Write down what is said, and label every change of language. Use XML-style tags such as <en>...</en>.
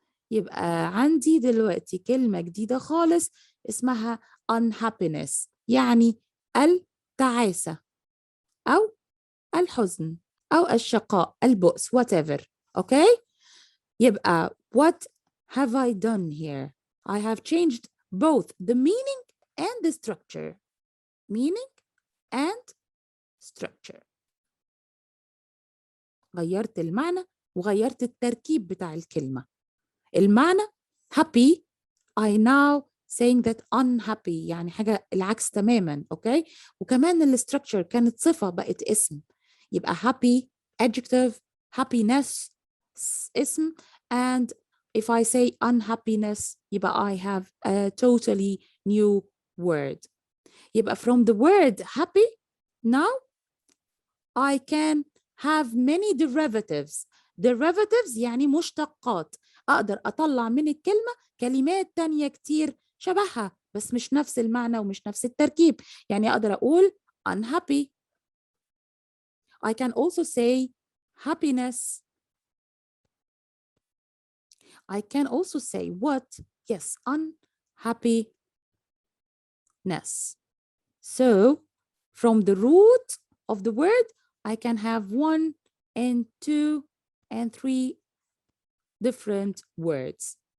<ar>يبقى عندي دلوقتي كلمة جديدة خالص اسمها unhappiness، يعني التعاسة أو الحزن أو الشقاء، البؤس، whatever.</ar> <en>Okay? يبقى what have I done here? I have changed both the meaning and the structure. Meaning and structure.</en> <ar>غيرت المعنى وغيرت التركيب بتاع الكلمة. المعنى</ar> <en>happy, I now saying that unhappy،</en> <ar>يعني حاجة العكس تماما. اوكي؟ وكمان الستركتشر كانت صفة بقت اسم.</ar> <en>يبقى happy adjective، happiness</en> <ar>اسم،</ar> <en>and if I say unhappiness يبقى I have a totally new word. يبقى from the word happy now I can have many derivatives.</en> <ar>Derivatives يعني مشتقات. أقدر أطلع من الكلمة كلمات تانية كتير شبهها بس مش نفس المعنى ومش نفس التركيب. يعني أقدر أقول unhappy.</ar> <en>I can also say happiness. I can also say what? Yes, unhappiness. So from the root of the word, I can have 1 and 2 and 3 different words.</en>